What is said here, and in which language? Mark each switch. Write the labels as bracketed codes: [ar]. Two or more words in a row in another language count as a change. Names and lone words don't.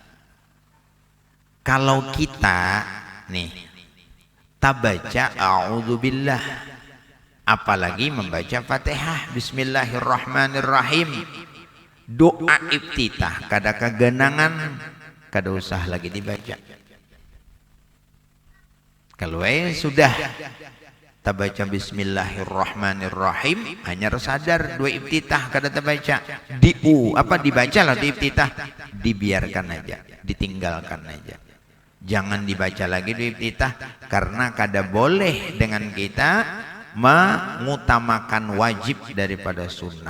[id] Kalau kita nih tabaca a'udzubillah, apalagi membaca Fatihah bismillahirrahmanirrahim, doa iftitah [bjn] kada kegenangan, kada usah [id] lagi dibaca. Kalau sudah tabaca bismillahirrahmanirrahim, hanya sadar dua iftitah kada terbaca, dibaca lah di iftitah, dibiarkan aja, ditinggalkan aja. Jangan dibaca lagi di iftitah, karena kada boleh dengan kita mengutamakan wajib daripada sunnah.